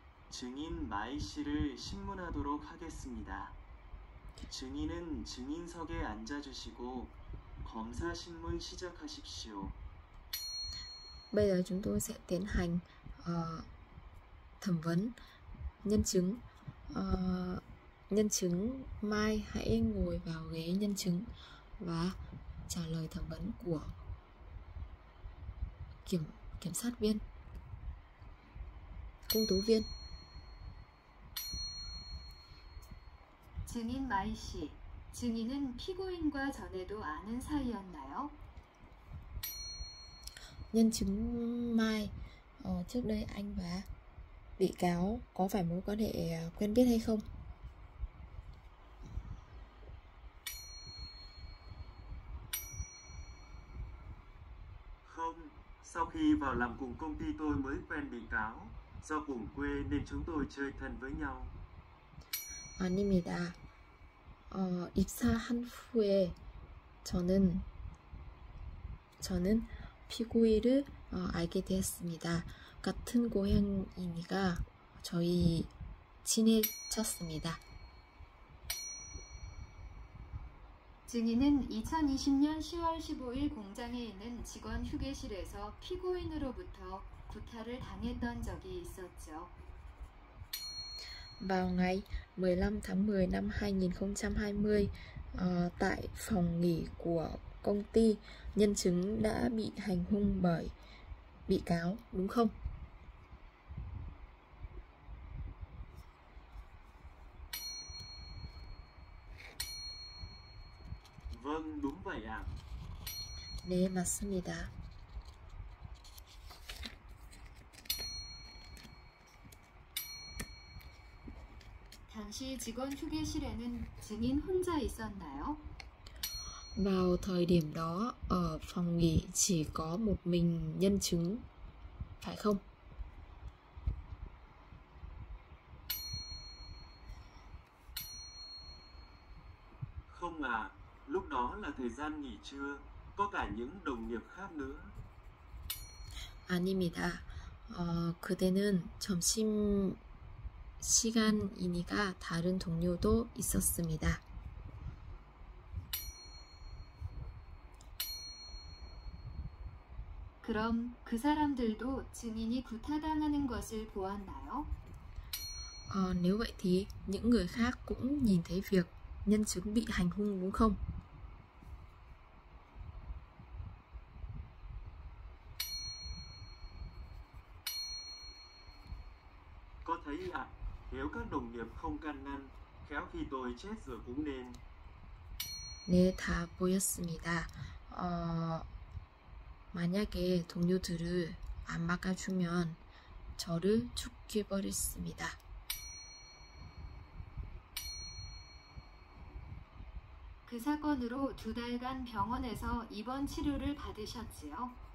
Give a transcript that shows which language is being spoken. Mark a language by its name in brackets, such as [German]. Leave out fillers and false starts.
[Korean] 증인 마이 씨를 신문하도록 하겠습니다. 증인은 증인석에 앉아주시고 검사 신문 시작하십시오. [Vietnamese] Bây giờ chúng tôi sẽ tiến hành thẩm vấn nhân chứng. Nhân chứng Mai hãy ngồi vào ghế nhân chứng và trả lời thẩm vấn của kiểm sát viên, công tố viên. 증인 마이 씨, 증인은 피고인과 전에도 아는 사이였나요? Nhân chứng Mai, trước đây anh và bị cáo có phải mối quan hệ quen biết hay không? Không, sau khi vào làm cùng công ty tôi mới quen bị cáo. Do cùng quê nên chúng tôi chơi thân với nhau. [Korean] 아닙니다. 입사한 후에 저는 피고인을 알게 되었습니다. 같은 고향이니까 저희 친해졌습니다. 증인은 2020년 10월 15일 공장에 있는 직원 휴게실에서 피고인으로부터 구타를 당했던 적이 있었죠. [Vietnamese] Vào ngày 15 tháng 10 năm 2020, tại phòng nghỉ của công ty, nhân chứng đã bị hành hung bởi bị cáo, đúng không? Vâng, đúng vậy ạ. [Korean] 네, 맞습니다. 당시 직원 휴게실에는 증인 혼자 있었나요? [Vietnamese] Vào thời điểm đó, ở phòng nghỉ chỉ có một mình nhân chứng, phải không? Không à, lúc đó là thời gian nghỉ trưa, có cả những đồng nghiệp khác nữa. [Korean] 아닙니다. 그때는 점심 시간이니까 다른 동료도 있었습니다. 그럼 그 사람들도 증인이 구타당하는 것을 보았나요? [Vietnamese] Nếu vậy thì những người khác cũng nhìn thấy việc nhân chứng bị hành hung, đúng không? Có thấy ạ, nếu các đồng nghiệp không can ngăn, khéo khi tôi chết rồi cũng nên. [Korean] 네, 다 보였습니다. 만약에 동료들을 안 막아주면 저를 죽여버렸습니다. 그 사건으로 2달간 병원에서 입원 치료를 받으셨지요?